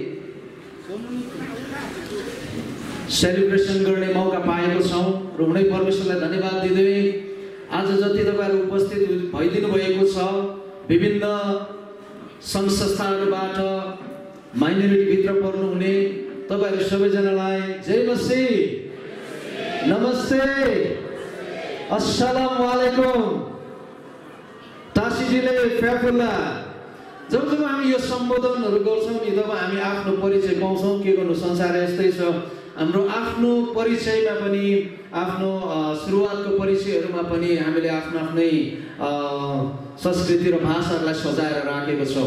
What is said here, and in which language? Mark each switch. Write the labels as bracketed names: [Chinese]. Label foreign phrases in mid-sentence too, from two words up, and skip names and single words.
[Nepali] सेलिब्रेसन गर्ने मौका पाएको छौँ र हुनै परमेश्वरलाई धन्यवाद दिँदै आज जति तपाईहरु उपस्थित भइदिनु भएको छ विभिन्न संघ संस्थाहरूबाट माइनोरिटी भित्र पर्नु हुने तपाईहरु सबैजनालाई जय मसीह, नमस्ते, [Arabic] السلام عليكم. [Nepali] तासीजीले फ्याफुल्ला जब हामी यो सम्बोधनहरू गर्छौँ नि तब हामी आफ्नो परिचय पाउँछौँ। के गर्नु, संसार यस्तै छ। हाम्रो आफ्नो परिचयमा पनि आफ्नो सुरुवातको परिचयहरूमा पनि हामीले आफ्नो आफ्नै संस्कृति र भाषाहरूलाई सजाएर राखेको छौँ।